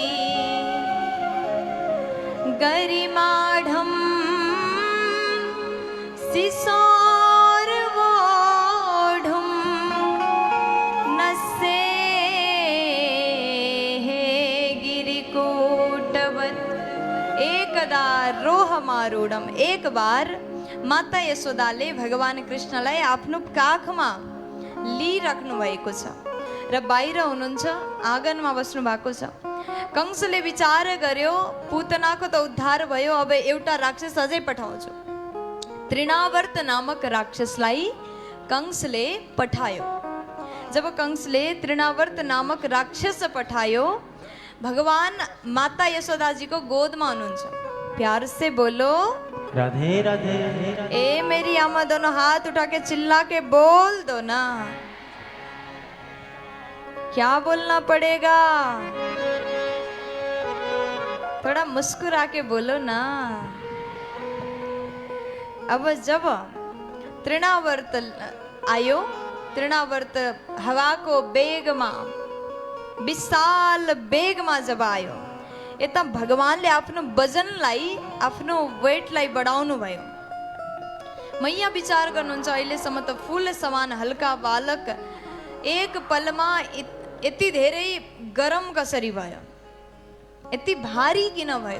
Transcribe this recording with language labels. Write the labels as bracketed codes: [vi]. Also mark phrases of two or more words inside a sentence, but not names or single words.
[sa] गरिमाढं सिसोर्वोढुं नस्येः गिरिकूटवत्। एकदा रोहमारूढम, [hi] एक बार [ne] माता यशोदाले भगवान कृष्णलाई आफ्नो काखमा लिइराख्नु भएको छ र बाहिर हुनुहुन्छ, आँगनमा बस्नु भएको छ। कंसले विचार गर्यो पूतनाको त उद्धार भयो, अब एउटा राक्षस अझै पठाउँछु। तृणावर्त नामक राक्षसलाई कंसले पठायो। जब कंसले तृणावर्त नामक राक्षस पठायो, भगवान माता यशोदा [hi] जी को गोद में [ne] हुनुहुन्छ। [hi] प्यार से बोलो राधे राधे। ए मेरी अम्मा, दोनों हाथ उठा के चिल्ला के बोल दो ना। क्या बोलना पड़ेगा? थोड़ा मुस्कुरा के बोलो ना। [ne] अब जब तृणावर्त आयो, तृणावर्त हवा को बेग में विशाल बेग में जब आयो, यता भगवानले आफ्नो वजनलाई, आफ्नो वेटलाई बढाउनु भयो। मैया विचार गर्नुहुन्छ, अहिलेसम्म त फूल समान हल्का बालक एक पलमा यति धेरै गरम कसरी भयो, यति भारी किन भयो?